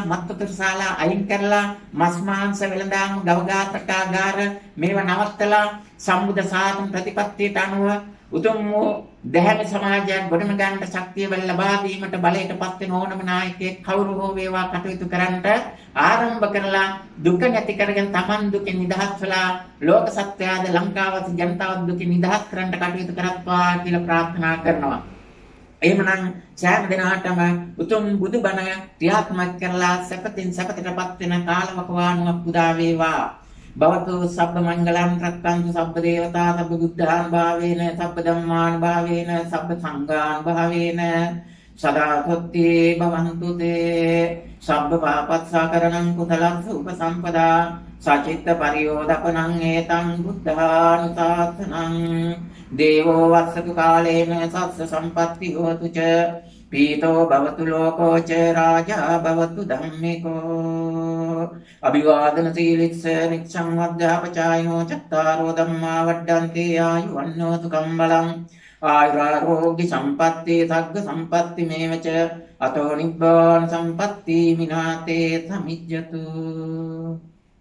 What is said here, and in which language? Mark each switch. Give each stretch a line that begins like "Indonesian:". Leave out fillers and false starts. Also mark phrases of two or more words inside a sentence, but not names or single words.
Sinhala: මත්තුතරශාලා අයින් කරලා මස් මාංශ වෙළඳාම් ගවඝාතකාගාර මේවා නවත්තලා සම්බුද්ධ ශාසන ප්‍රතිපත්තියට අනුව උතුම් වූ දැහැමි සමාජයක් ගොඩනගන්නට ශක්තිය ලබා දීමට බලයටපත් වෙන ඕනම නායකයෙක් කවුරු හෝ වේවා කටයුතු කරන්නට ආරම්භ කරලා දුක නැති කරගෙන Taman දුකෙන් නිදහස් වෙලා ලෝක සත්‍යයද ලංකාවත ජනතාව දුකෙන් නිදහස් කරන්නට කටයුතු කරත්වා කියලා ප්‍රාර්ථනා කරනවා. එහෙමනම් සෑම දිනකටම උතුම් බුදුබණ ක්‍රියාත්මක කරලා සැපතින් සැපතටපත් වෙන කාලවකවානුවක් පුදා වේවා.
Pali: भवतु सब्ब मंगलम रक्तंतु सब्ब देवता सब्ब बुद्धान भावेन सब्ब धम्मान भावेन सब्ब संगान भावेन सदा तुत्ते भवन्तु ते सब्ब पापत्साकरणं कुशलं उपसंपदा सचित्त परियोदपनं एतं बुद्धानुशासनं देवो वत्सतु कालेन सस्य संपत्ति होतु च पीतो भवतु लोको च राजा भवतु धम्मिको अभिवादन शीलित्स निक्षं वद्यापचायनो चत्तारो धम्मा वड्डन्ते आयुवन्नो सुखं बलम् आयुरारोग्य संपत्ति सग्ग संपत्ति मेव च अतो निब्बान संपत्ति मिनाते समिज्जतु